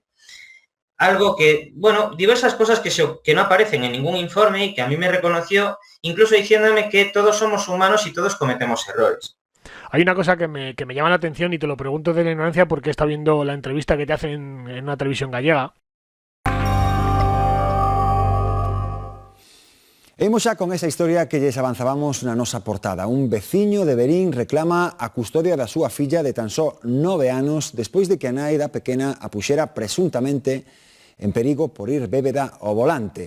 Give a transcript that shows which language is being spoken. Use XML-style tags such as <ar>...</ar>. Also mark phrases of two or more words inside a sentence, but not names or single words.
<es>Algo que, bueno, diversas cosas que no aparecen en ningún informe y que a mí me reconoció, incluso diciéndome que todos somos humanos y todos cometemos errores. Hay una cosa que me llama la atención y te lo pregunto de la ignorancia porque está viendo la entrevista que te hacen en una televisión gallega.</es> <gl>Imos xa con esa historia que lles avanzábamos na nosa portada. Un veciño de Verín reclama a custodia da súa filla de tan só 9 anos despois de que a nai da pequena a puxera presuntamente en perigo por ir bébeda ao volante.</gl>